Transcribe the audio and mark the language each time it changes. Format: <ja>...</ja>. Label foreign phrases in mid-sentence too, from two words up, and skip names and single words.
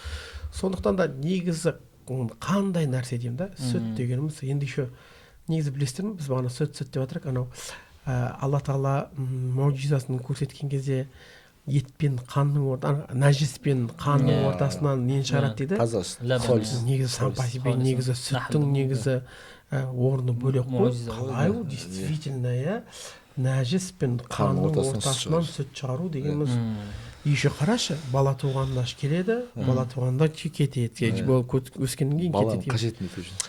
<kk>Сондықтан да негізі қандай нәрсе деймін да, сүт дегеніміз енді еще негізі білесіздер ме, біз бағана сүт деп жатырық, анау Алла тағала мұғжизасын көрсеткен кезде ет пен қанның нәжіс пен қанның ортасынан нені шығарады дейді. Негізі</kk> <ru>сам по себе</ru> <kk>негізі сүттің негізі орны бөлек қой. Қалай ол действительно, иә, нәжіс пен қанның ортасынан сүт шығару дегеніміз. Еще қарашы, бала туғанда келеді, бала туғанда кетеді, өскеннен кейін кетеді. Баланың қажетін ету үшін.</kk>